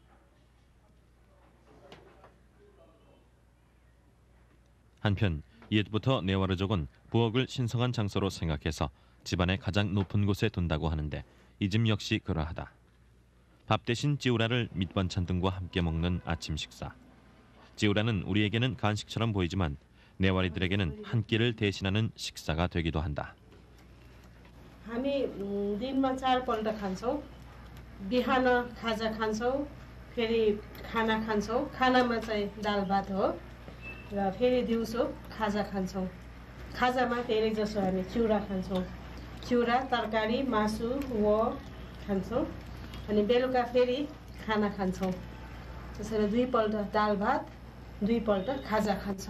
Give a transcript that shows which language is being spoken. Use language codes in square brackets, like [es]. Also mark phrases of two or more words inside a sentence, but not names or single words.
[ko] 한편 옛부터 네와르족은 부엌을 신성한 장소로 생각해서 집안의 가장 높은 곳에 둔다고 하는데 이 집 역시 그러하다. 밥 대신 찌우라를 밑반찬 등과 함께 먹는 아침 식사. 찌우라는 우리에게는 간식처럼 보이지만 네와리들에게는 한 끼를 대신하는 식사가 되기도 한다. [ne] हामी दिनमा 4पल्ट खान्छौँ बिहान खाजा खान्छौँ फेरि खाना खान्छौँ खानामा चाहिँ दाल भात हो र फेरि दिउँसो खाजा खान्छौँ खाजामा धेरै जसो हामी चिउरा खान्छौँ चिउरा तरकारी मासु व खान्छौँ अनि बेलुका फेरि खाना खान्छौँ त्यसरी दुईपल्ट दाल भात दुईपल्ट खाजा खान्छौँ